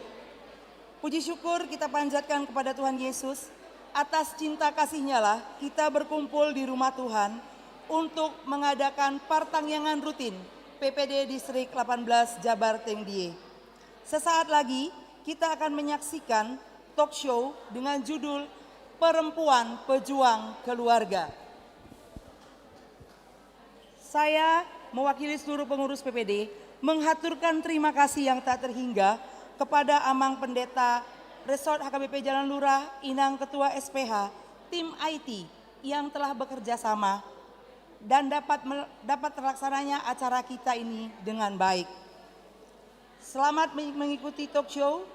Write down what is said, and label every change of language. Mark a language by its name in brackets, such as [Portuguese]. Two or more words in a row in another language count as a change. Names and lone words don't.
[Indonesian] Puji syukur kita panjatkan kepada Tuhan Yesus. Atas cinta kasih-Nya lah kita berkumpul di rumah Tuhan untuk mengadakan pertanggiangan rutin PPD Distrik 18 Jabar Tengdiye. Sesaat lagi kita akan menyaksikan [English] talk show [Indonesian] dengan judul Perempuan Pejuang Keluarga. Saya mewakili seluruh pengurus PPD menghaturkan terima kasih yang tak terhingga kepada Amang Pendeta Resort HKBP Jalan Lurah, Inang Ketua SPH, tim IT yang telah bekerja sama dan dapat terlaksananya acara kita ini dengan baik. Selamat mengikuti [English] talk show.